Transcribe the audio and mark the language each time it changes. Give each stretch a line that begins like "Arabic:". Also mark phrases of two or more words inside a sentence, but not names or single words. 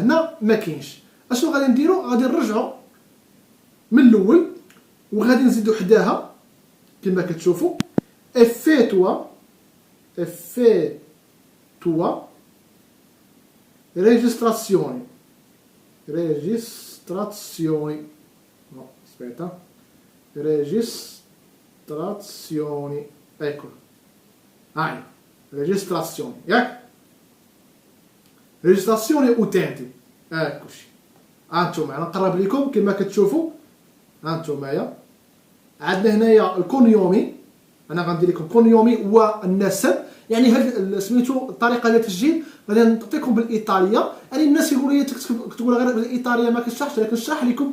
Arabic: هنا ما كاينش. اشنو غادي نديرو؟ غادي نرجعوا من الاول وغادي نزيدو حداها كما كتشوفوا
Italian: avvio registrazione aspetta, registrazioni, ecco, registrazioni, registrazione utenti. eccoci.
Arabic: هانتوما انا نقرب لكم كما كتشوفوا. هانتوما عندنا هنايا الكون يومي، انا غندير لكم كون يومي والنسب. يعني هاد سميتو الطريقه ديال التسجيل غادي نعطيكم بالايطاليه. يعني الناس يقولوا لي تقول غير بالايطاليه ما كتشرحش، لكن نشرح لكم.